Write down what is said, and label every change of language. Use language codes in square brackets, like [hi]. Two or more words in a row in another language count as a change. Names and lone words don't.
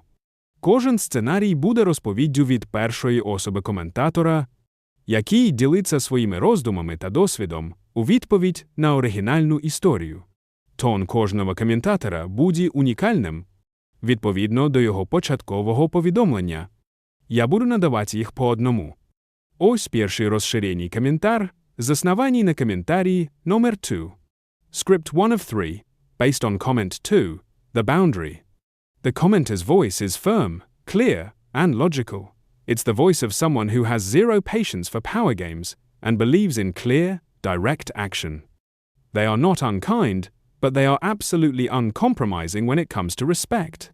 [uk] Кожен сценарій буде розповіддю від першої особи коментатора, який ділиться своїми роздумами та досвідом у відповідь на оригінальну історію. Тон кожного коментатора буде унікальним, відповідно до його початкового повідомлення. Я буду надавати їх по одному. Ось перший розширений коментар, заснований на коментарі номер 2. [en] Script 1 of 3, based on comment 2, the boundary. The commenter's voice is firm, clear, and logical. It's the voice of someone who has zero patience for power games and believes in clear, direct action. They are not unkind, but they are absolutely uncompromising when it comes to respect.